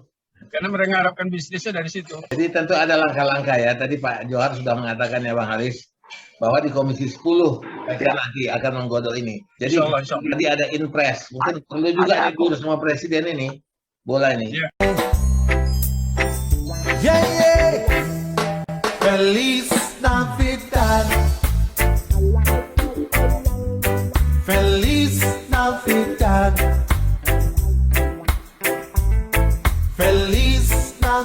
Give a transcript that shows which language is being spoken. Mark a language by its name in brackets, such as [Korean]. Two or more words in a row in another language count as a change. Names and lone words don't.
[Indonesian] Karena mereka mengharapkan bisnisnya dari situ. Jadi tentu ada langkah-langkah ya. Tadi Pak Johar sudah mengatakan ya Bang Haris bahwa di Komisi 10 mereka nanti akan menggodok ini. Jadi [Arabic] Insya Allah. [Indonesian] tadi ada impres. Mungkin perlu juga diurus sama presiden ini bola ini. Ya. [English] Yeah, yeah. [Spanish] Feliz Navidad. Feliz Navidad. Feliz Navidad.